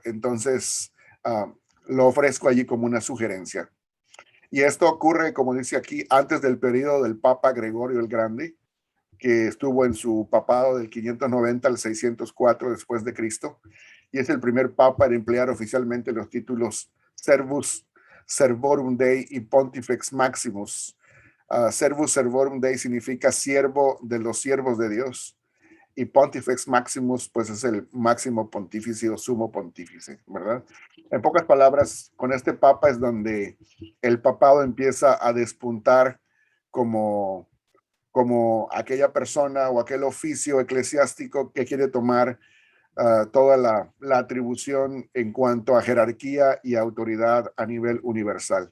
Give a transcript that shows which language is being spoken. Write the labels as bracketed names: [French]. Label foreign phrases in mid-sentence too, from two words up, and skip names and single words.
[Spanish] Entonces, lo ofrezco allí como una sugerencia. Y esto ocurre, como dice aquí, antes del periodo del Papa Gregorio el Grande, que estuvo en su papado del 590 al 604 después de Cristo, y es el primer papa en emplear oficialmente los títulos [Latin] Servus Servorum Dei [Spanish] y [Latin] Pontifex Maximus. Servus Servorum Dei [Spanish] significa siervo de los siervos de Dios, y [Latin] Pontifex Maximus [Spanish] pues es el máximo pontífice o sumo pontífice, ¿verdad? En pocas palabras, con este papa es donde el papado empieza a despuntar como aquella persona o aquel oficio eclesiástico que quiere tomar toda la atribución en cuanto a jerarquía y autoridad a nivel universal.